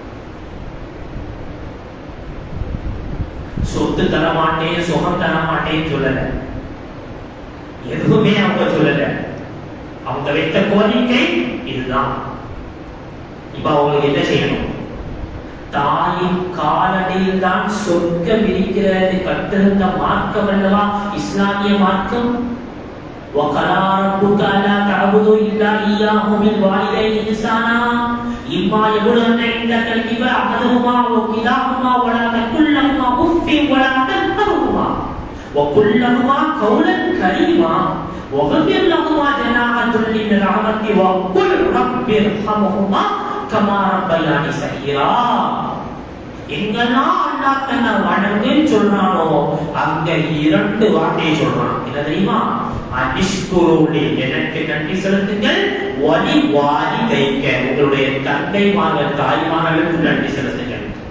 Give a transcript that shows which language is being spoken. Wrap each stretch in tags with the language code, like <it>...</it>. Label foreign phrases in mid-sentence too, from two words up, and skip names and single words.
<ta>சொத்து தர மாட்டேன், சுகம் தர மாட்டேன்னு சொல்லல, எதுவுமே அவங்க சொல்லல. அவங்க வைத்த கோரிக்கை இதுதான். இப்ப அவங்களுக்கு என்ன செய்யணும்? தாயின் காலடியில் தான் சொர்க்கம் இருக்கிறது கற்றிருந்த மார்க்கம் அல்லவா இஸ்லாமிய மார்க்கம்.</ta> <ar>وَقَضَى رَبُّكَ أَلَّا تَعْبُدُوا إِلَّا إِيَّاهُ وَبِالْوَالِدَيْنِ إِحْسَانًا إِمَّا يَبْلُغَنَّ عِندَكَ الْكِبَرَ أَحَدُهُمَا أَوْ كِلَاهُمَا وَلَا تَقُل لَّهُمَا أُفٍّ وَلَا تَنْهَرْهُمَا وَقُل لَّهُمَا قَوْلًا كَرِيمًا وَاخْفِضْ لَهُمَا جَنَاحَ الذُّلِّ مِنَ الرَّحْمَةِ وَقُل رَّبِّ ارْحَمْهُمَا كَمَا رَبَّيَانِي صَغِيرًا.</ar> <ta>எங்கெல்லாம் அல்லாஹ் தன்னை வணங்குன்னு சொல்றானோ அங்க 2 வார்த்தையை சொல்றான். என்ன தெரியுமா?</ta> <ar>أن اشكر لي,</ar> <ta>எனக்கு நன்றி செலுத்துங்கள்,</ta> <ar>ولوالديك,</ar> <ta>உங்களுடைய தந்தைமார்கள் தாய்மார்களுக்கு நன்றி செலுத்துங்கள்.</ta>